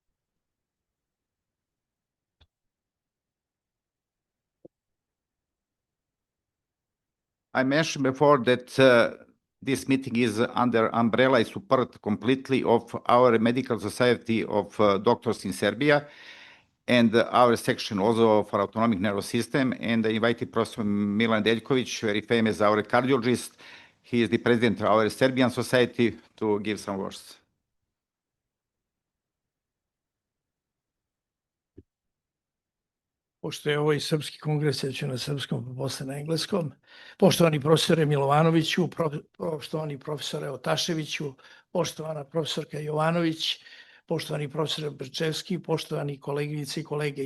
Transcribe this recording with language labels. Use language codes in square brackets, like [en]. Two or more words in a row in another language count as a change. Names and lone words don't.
[en] I mentioned before that this meeting is under umbrella and support completely of our Medical Society of Doctors in Serbia, and our section also for autonomic nervous system. And I invited Professor Milan Deljković, very famous, our cardiologist. He is the president of our Serbian society, to give some words. [sr] Pošto je ovo i srpski kongres, ja ću na srpskom, pa posle na engleskom. Poštovani profesore Milovanoviću, poštovani profesore Otaševiću, poštovana profesorka Jovanović, poštovani profesor Brčevski, poštovani koleginice i kolege.